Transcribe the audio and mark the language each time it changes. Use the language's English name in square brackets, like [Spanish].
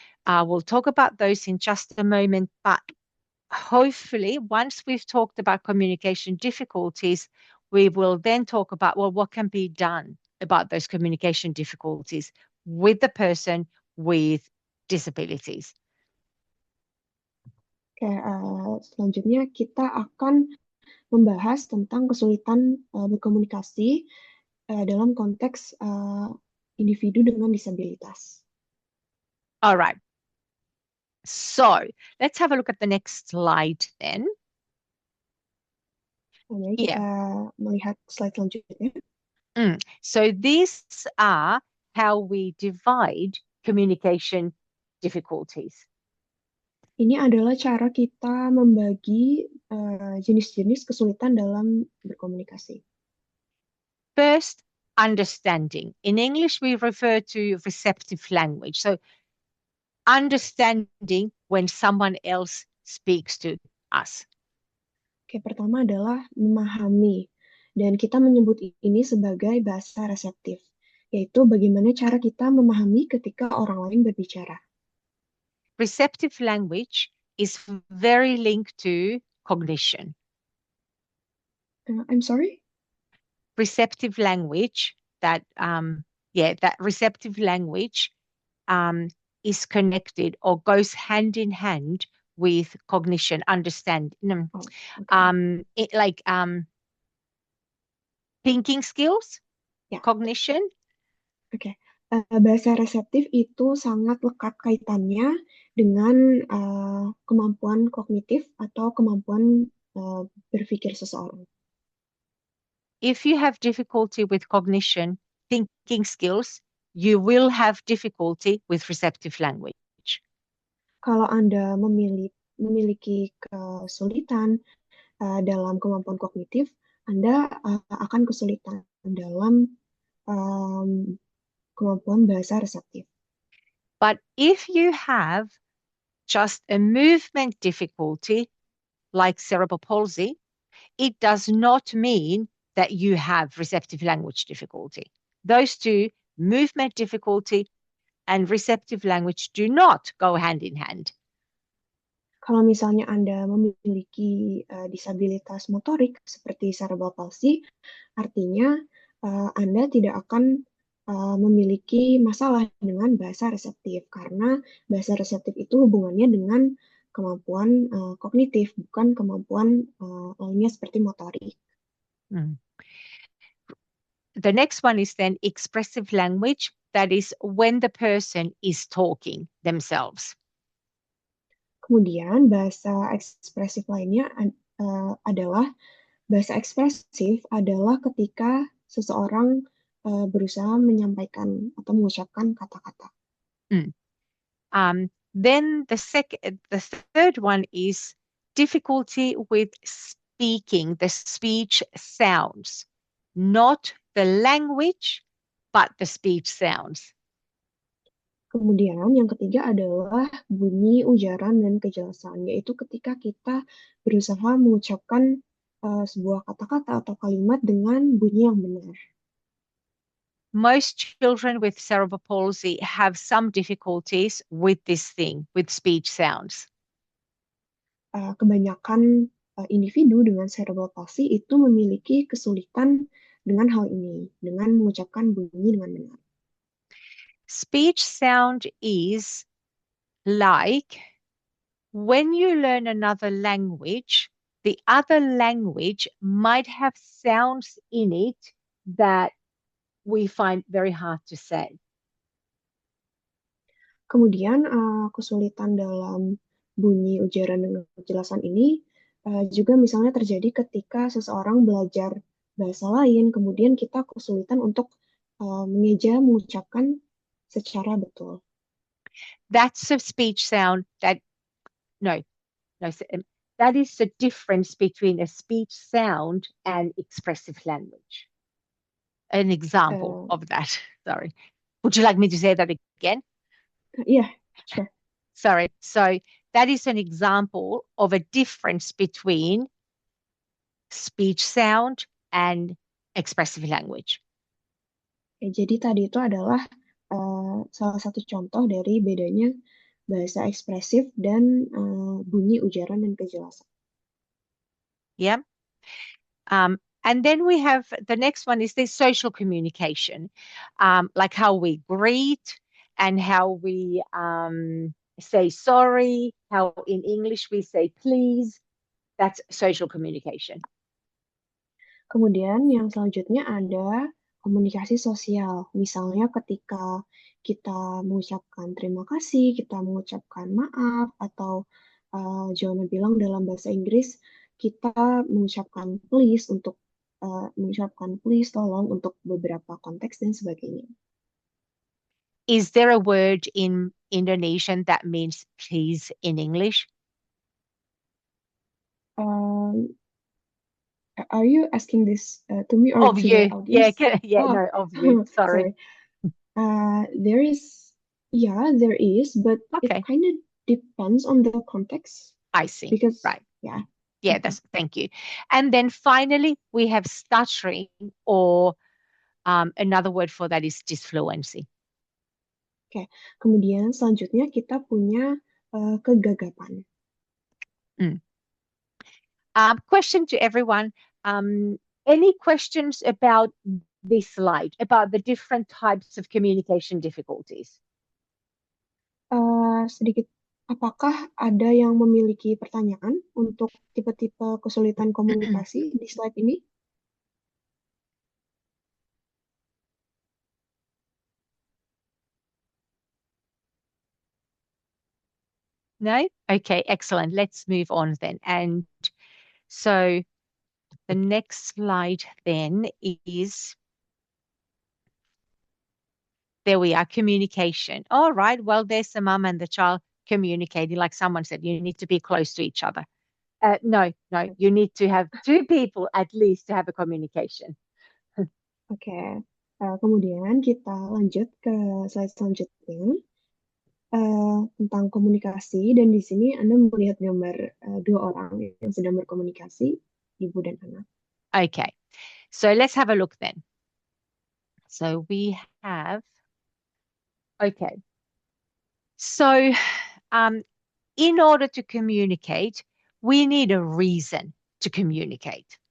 [English] We'll talk about those in just a moment, but hopefully once we've talked about communication difficulties, we will then talk about, well, what can be done about those communication difficulties with the person with disabilities. [Indonesian] Oke, selanjutnya kita akan membahas tentang kesulitan berkomunikasi dalam konteks individu dengan disabilitas. [English] All right. So let's have a look at the next slide then. [Indonesian] Mari kita melihat slide selanjutnya. [English] So these are how we divide communication difficulties. [Indonesian] Ini adalah cara kita membagi jenis-jenis kesulitan dalam berkomunikasi. [English] First, understanding. In English, we refer to receptive language. So, understanding when someone else speaks to us. [Indonesian] Oke, pertama adalah memahami. Dan kita menyebut ini sebagai bahasa reseptif, yaitu bagaimana cara kita memahami ketika orang lain berbicara. [English] Receptive language is very linked to cognition. I'm sorry? Receptive language, that receptive language is connected or goes hand in hand with cognition, understanding, Oh, okay. thinking skills, [Indonesian] Ya. [English] cognition. [Indonesian] Oke. Bahasa reseptif itu sangat lekat kaitannya dengan kemampuan kognitif atau kemampuan berpikir seseorang. [English] If you have difficulty with cognition, thinking skills, you will have difficulty with receptive language. [Indonesian] Kalau Anda memiliki kesulitan dalam kemampuan kognitif, Anda akan kesulitan dalam kemampuan bahasa reseptif. [English] But if you have just a movement difficulty, like cerebral palsy, it does not mean that you have receptive language difficulty. Those two, movement difficulty and receptive language, do not go hand in hand. [Indonesian] Kalau misalnya Anda memiliki disabilitas motorik seperti cerebral palsy, artinya Anda tidak akan memiliki masalah dengan bahasa reseptif, karena bahasa reseptif itu hubungannya dengan kemampuan kognitif, bukan kemampuan lainnya seperti motorik. [English] The next one is then expressive language. That is when the person is talking themselves. [Indonesian] Kemudian bahasa ekspresif lainnya adalah bahasa ekspresif adalah ketika seseorang berusaha menyampaikan atau mengucapkan kata-kata. [English] Then the third one is difficulty with speaking, the speech sounds, not the language, but the speech sounds. [Indonesian] Kemudian yang ketiga adalah bunyi, ujaran, dan kejelasan, yaitu ketika kita berusaha mengucapkan sebuah kata-kata atau kalimat dengan bunyi yang benar. [English] Most children with cerebral palsy have some difficulties with this thing, with speech sounds. [Indonesian] Kebanyakan individu dengan cerebral palsy itu memiliki kesulitan dengan hal ini, dengan mengucapkan bunyi dengan benar. [English] Speech sound is like when you learn another language, the other language might have sounds in it that we find very hard to say. [Indonesian] Kemudian kesulitan dalam bunyi, ujaran, dan kejelasan ini juga misalnya terjadi ketika seseorang belajar bahasa lain, kemudian kita kesulitan untuk mengeja mengucapkan secara betul. [English] That's a speech sound that that is the difference between a speech sound and expressive language. An example of that. Sorry. Would you like me to say that again? Yeah, sure. Sorry. So that is an example of a difference between speech sound and expressive language. [Indonesian] Jadi tadi itu adalah salah satu contoh dari bedanya bahasa ekspresif dan bunyi, ujaran, dan kejelasan. [English] Yeah. And then we have the next one is the social communication, like how we greet and how we say sorry, how in English we say please. That's social communication. [Indonesian] Kemudian yang selanjutnya ada komunikasi sosial. Misalnya ketika kita mengucapkan terima kasih, kita mengucapkan maaf, atau Joanna bilang dalam bahasa Inggris, kita mengucapkan please untuk mengucapkan please, tolong untuk beberapa konteks dan sebagainya. [English] Is there a word in Indonesian that means please in English? Um, are you asking this to me or Of to the you. Yeah, audience? yeah, Oh, no, of you. Sorry. sorry. There is, yeah, there is, but it Okay, kind of depends on the context I see. because, Right. yeah. Yeah, thank you. And then finally, we have stuttering, or another word for that is disfluency. [Indonesian] Oke, kemudian selanjutnya kita punya kegagapan. [English] Question to everyone. Any questions about this slide, about the different types of communication difficulties? [Indonesian] Sedikit, apakah ada yang memiliki pertanyaan untuk tipe-tipe kesulitan komunikasi di slide ini? [English] No? Okay, excellent. Let's move on then. And so the next slide then is, there we are, communication. All right, well, there's the mum and the child communicating. Like someone said, you need to be close to each other. No, you need to have two people at least to have a communication. [Indonesian] Oke, kemudian kita lanjut ke slide selanjutnya tentang komunikasi, dan di sini Anda melihat gambar dua orang yang sedang berkomunikasi, ibu dan anak. [English] Okay, so let's have a look then. So we have, okay. So in order to communicate, we need a reason to communicate.